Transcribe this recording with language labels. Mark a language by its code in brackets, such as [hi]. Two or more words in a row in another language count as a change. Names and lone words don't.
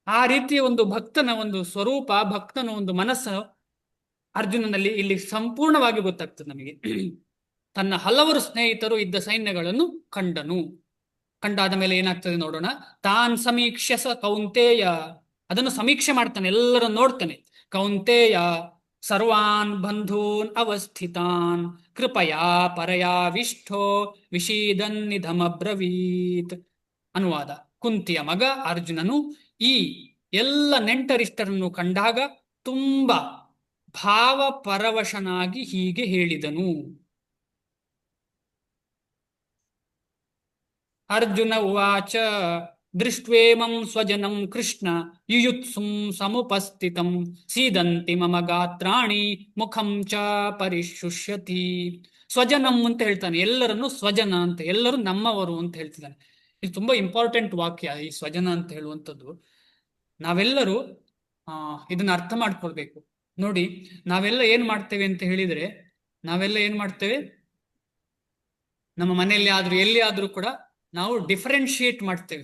[kn] ಆ ರೀತಿಯ ಒಂದು ಭಕ್ತನ ಒಂದು ಸ್ವರೂಪ, ಭಕ್ತನ ಒಂದು ಮನಸ್ಸು ಅರ್ಜುನನಲ್ಲಿ ಇಲ್ಲಿ ಸಂಪೂರ್ಣವಾಗಿ ಗೊತ್ತಾಗ್ತದೆ ನಮಗೆ. ತನ್ನ ಹಲವರು ಸ್ನೇಹಿತರು ಇದ್ದ ಸೈನ್ಯಗಳನ್ನು ಕಂಡಾದ ಮೇಲೆ ಏನಾಗ್ತದೆ ನೋಡೋಣ. [sa] ತಾನ್ ಸಮೀಕ್ಷಸ ಕೌಂತೇಯ, [kn] ಅದನ್ನು ಸಮೀಕ್ಷೆ ಮಾಡ್ತಾನೆ, ಎಲ್ಲರನ್ನು ನೋಡ್ತಾನೆ. [sa] ಕೌಂತೇಯ ಸರ್ವಾನ್ ಬಂಧೂನ್ ಅವಸ್ಥಿತಾನ್ ಕೃಪಯಾ ಪರಯಾವಿಷ್ಠೋ ವಿಷೀದನ್ನಿಧಮಬ್ರವೀತ್. [kn] ಅನುವಾದ: ಕುಂತಿಯ ಮಗ ಅರ್ಜುನನು ಈ ಎಲ್ಲ ನೆಂಟರಿಷ್ಟರನ್ನು ಕಂಡಾಗ ತುಂಬಾ ಭಾವಪರವಶನಾಗಿ ಹೀಗೆ ಹೇಳಿದನು. [sa] ಅರ್ಜುನ ಉವಾಚ ದೃಷ್ಟ್ವೇಮಂ ಸ್ವಜನಂ ಕೃಷ್ಣ ಯುಯುತ್ಸುಂ ಸಮುಪಸ್ಥಿತಂ ಸೀದಂತಿ ಮಮ ಗಾತ್ರಾಣಿ ಮುಖಂ ಚ ಪರಿಶುಷ್ಯತಿ. [kn] ಸ್ವಜನಂ ಅಂತ ಹೇಳ್ತಾನೆ, ಎಲ್ಲರನ್ನು ಸ್ವಜನ ಅಂತ, ಎಲ್ಲರೂ ನಮ್ಮವರು ಅಂತ ಹೇಳ್ತಿದ್ದಾನೆ. ಇದು ತುಂಬಾ ಇಂಪಾರ್ಟೆಂಟ್ ವಾಕ್ಯ, ಈ ಸ್ವಜನ ಅಂತ ಹೇಳುವಂಥದ್ದು. ನಾವೆಲ್ಲರೂ ಇದನ್ನ ಅರ್ಥ ಮಾಡ್ಕೊಳ್ಬೇಕು. ನೋಡಿ, ನಾವೆಲ್ಲ ಏನ್ ಮಾಡ್ತೇವೆ ಅಂತ ಹೇಳಿದ್ರೆ, ನಾವೆಲ್ಲ ಏನ್ ಮಾಡ್ತೇವೆ, ನಮ್ಮ ಮನೆಯಲ್ಲಿ ಆದ್ರೂ ಎಲ್ಲಿ ಆದ್ರೂ ಕೂಡ ನಾವು ಡಿಫರೆನ್ಶಿಯೇಟ್ ಮಾಡ್ತೇವೆ.